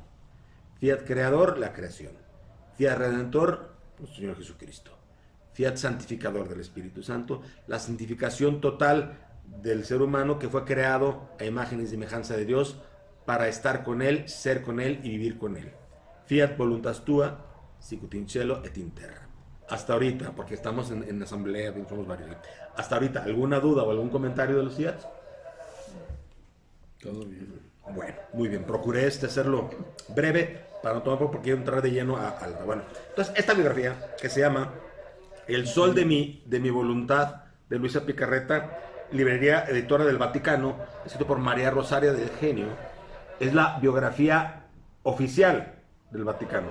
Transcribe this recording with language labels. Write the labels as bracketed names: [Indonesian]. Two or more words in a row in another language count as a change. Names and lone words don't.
[Spanish] Fiat creador, la creación. Fiat redentor, nuestro Señor Jesucristo. Fiat santificador del Espíritu Santo, la santificación total del ser humano que fue creado a imagen y semejanza de Dios para estar con Él, ser con Él y vivir con Él. [Latin] Fiat voluntas tua, sicut in cielo et in terra. [Spanish] Hasta ahorita, porque estamos en asamblea, somos varios. Hasta ahorita, ¿alguna duda o algún comentario de los fiats? Todo bien. Bueno, muy bien. Procuré hacerlo breve para no tomar porque quiero entrar de lleno a la... Bueno, entonces esta biografía que se llama El Sol de mi Voluntad, de Luisa Picarreta, librería editora del Vaticano, escrito por María Rosaria del Genio, es la biografía oficial del Vaticano.